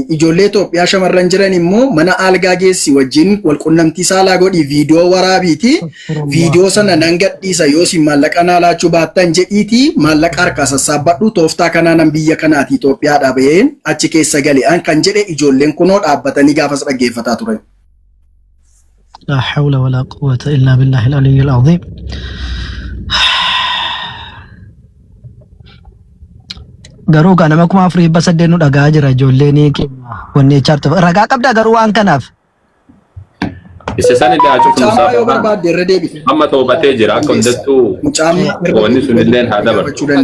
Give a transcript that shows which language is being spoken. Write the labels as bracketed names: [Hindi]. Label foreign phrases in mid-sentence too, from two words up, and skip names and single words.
[Oromo] Ijoollee Itoophiyaa shamarran jiran immoo mana algaa geessi wajjin walqunnamtii saalaa godhii viidiyoo waraabiiti. Viidiyoo sana nan gadhiisa yoo sin maallaqa naa laachuu baattan jedhiitii maallaqa harkaa sassaabbadhu tooftaa kanaanan biyya kanaati Itoophiyaadhaa baheen achi keessa gale'an kan jedhe ijoolleen kunoo dhaabbatanii gaafas dhaggeeffataa turan. [Arabic] لا حول ولا قوة إلا بالله العلي العظيم. [Oromo] Garuu kana makuma afurii basaddeenu dhagaa jira ijoolleen wanni chaartu ragaa qabda garuu waan kanaaf. Isa san illee haa cufu musaafaa amma toobatee jira akka hundattuu wanni sun illee haa dabalu.